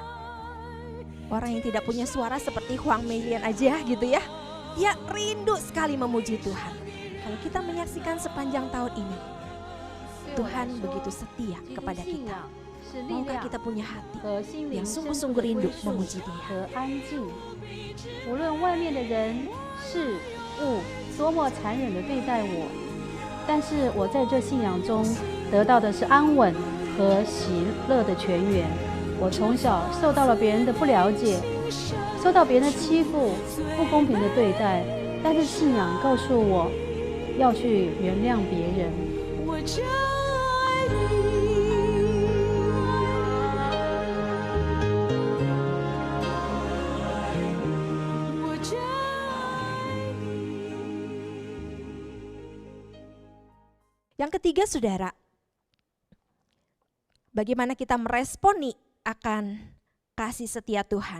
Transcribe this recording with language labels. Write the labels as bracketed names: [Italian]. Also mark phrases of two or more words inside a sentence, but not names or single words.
[Indonesian] Orang yang tidak punya suara seperti Huang Meilian aja gitu ya, dia rindu sekali memuji Tuhan. Kalau kita menyaksikan sepanjang tahun ini, Tuhan begitu setia kepada kita. Maukah kita punya hati yang sungguh-sungguh rindu memuji Dia? [Chinese] 无论外面的人事物多么残忍地对待我，但是我在这信仰中得到的是安稳和喜乐的泉源。我从小受到了别人的不了解，受到别人的欺负、不公平的对待，但是信仰告诉我要去原谅别人。我就爱你。 [Indonesian] Yang ketiga saudara, bagaimana kita meresponi akan kasih setia Tuhan.